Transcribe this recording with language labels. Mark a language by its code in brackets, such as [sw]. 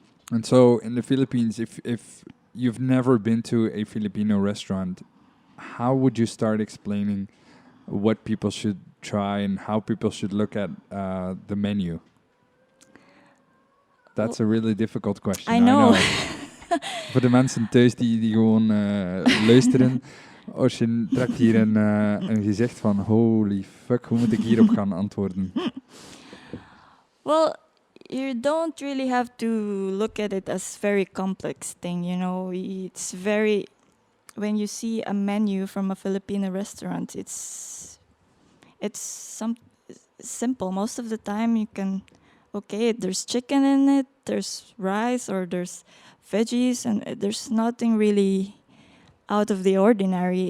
[en] And so in the Philippines, if you've never been to a Filipino restaurant, how would you start explaining what people should try and how people should look at the menu? That's a really difficult question. I know. [nl] Voor de mensen thuis die gewoon luisteren, Oshin trekt hier een gezicht van [en] holy fuck, [nl] hoe moet ik hierop gaan antwoorden? [en] Well, you don't really have to look at it as very complex thing, It's very, when you see a menu from a Filipino restaurant, it's simple. Most of the time you can, there's chicken in it, there's rice, or there's veggies, and there's nothing really out of the ordinary.